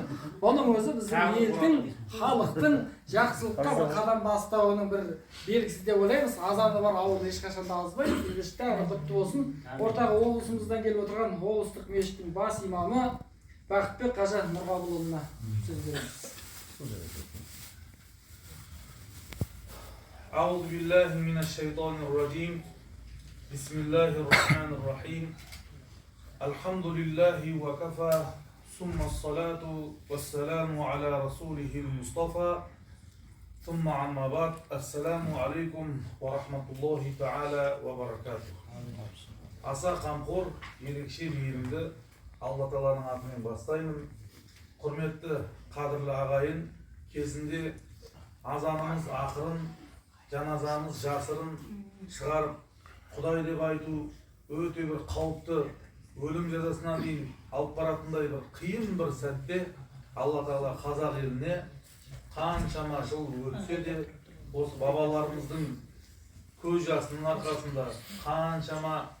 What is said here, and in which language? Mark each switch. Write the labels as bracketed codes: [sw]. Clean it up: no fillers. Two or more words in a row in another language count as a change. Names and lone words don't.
[kk] Бұның өзі біздің елдің, халықтың жақсылыққа бір қадам бастауының бір белгісі деп ойлаймыз. Азаны бар ауыл ешқашан да азбайды. Ендеше құтты болсын. Ортағы облысымыздан келіп отырған облыстық мешіттің бас имамы Бақытбек Қажы Нұрғабылұлына сөз береміз. [ar] أعوذ بالله من الشيطان الرجيم Bismillahirrahmanirrahim. الحمد لله وكفى. ثم الصلاة والسلام على رسوله المصطفى. ثم أما بعد. السلام عليكم ورحمة الله تعالى وبركاته. [kk] Аса қамқор, ерекше мейірімді Алла Тағаланың атымен бастаймын. Құрметті қадірлі ағайын, кезінде азанымыз ақырын, жаназамыз жасырын шығарып, Құдай деп айту өте бір қауіпті, өлім жазасына дейін алып баратындай бір қиын бір сәтте Алла Тағала қазақ еліне қаншама жыл өтсе де осы бабаларымыздың көз жасының арқасында қаншама